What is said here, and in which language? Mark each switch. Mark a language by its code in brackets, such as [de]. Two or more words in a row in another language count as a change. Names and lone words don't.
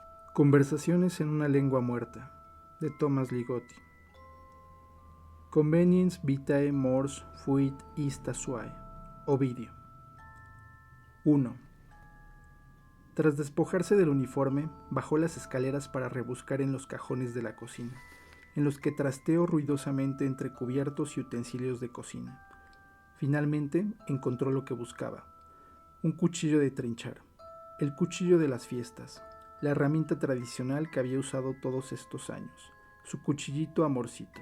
[es] Conversaciones en una lengua muerta, de Thomas Ligotti. [la] Conveniens vitae mors fuit ista suae. [es] Ovidio. 1. Tras despojarse del uniforme, bajó las escaleras para rebuscar en los cajones de la cocina, en los que trasteó ruidosamente entre cubiertos y utensilios de cocina. Finalmente encontró lo que buscaba: un cuchillo de trinchar, el cuchillo de las fiestas, la herramienta tradicional que había usado todos estos años, su cuchillito amorcito.